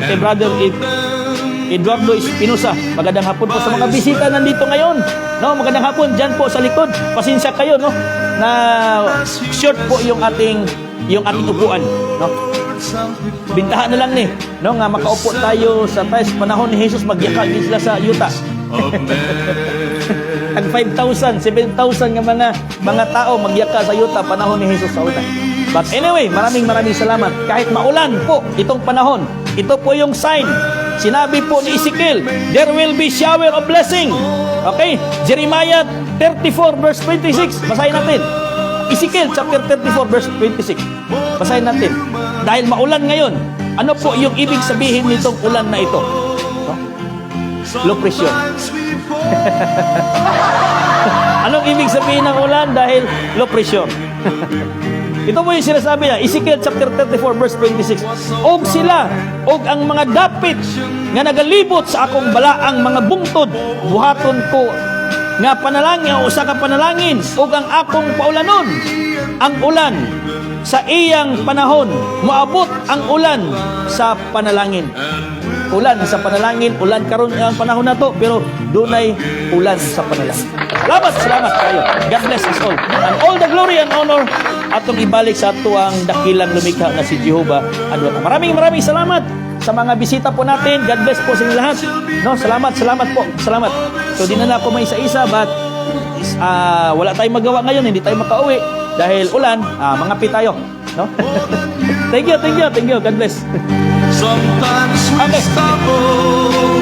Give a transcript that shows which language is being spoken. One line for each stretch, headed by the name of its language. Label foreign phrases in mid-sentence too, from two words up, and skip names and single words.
Filipino: Kay Brother Eduardo Espinosa, magandang hapon po sa mga bisita nandito ngayon. Magandang hapon dyan po sa likod. Pasensya kayo, na short po yung ating upuan, Bintahan na lang nga makaupo tayo sa tayo panahon ni Jesus,
Cebuano: magyaka din sila sa yuta. Ang 5,000, 7,000 nga mga tao magyaka sa yuta panahon ni Jesus sa una.
English: But anyway,
Filipino: maraming salamat. Kahit maulan po itong panahon, ito po yung sign. Sinabi po ni Ezekiel,
English: there will be shower of blessing. Okay?
Filipino: Jeremiah 34 verse 26. Basahin natin. Ezekiel chapter 34 verse 26. Basahin natin. Dahil maulan ngayon, ano po yung ibig sabihin nitong ulan na ito?
English: No? Low pressure.
Filipino: Anong ibig sabihin ng ulan? Dahil
English: low pressure.
Filipino: Ito po yung sinasabi niya, Ezekiel chapter 34 verse 26.
Cebuano: Og sila, og ang mga dapit nga nagalibot sa akong balaang mga bungtod, buhaton ko nga panalangin o usa ka panalangin ug ang akong paulanon ang ulan sa iyang panahon, moabot ang ulan sa panalangin. Ulan sa panalangin, ulan karon ang panahon na to, pero dunay ulan sa panalangin.
Filipino: Salamat kayo.
English: God bless us all. And all the glory and honor
Cebuano: atong ibalik sa ato ang dakilang lumikha na si Jehovah Adonai.
Filipino: Maraming salamat sa mga bisita po natin.
English: God bless
Filipino: po sa inyo lahat. No, salamat po. Salamat. So di na ako may isa-isa, but wala tayong magawa ngayon, hindi tayo makauwi dahil ulan, mangapi tayo, no?
English: Thank you. God bless. Sometimes we stumble.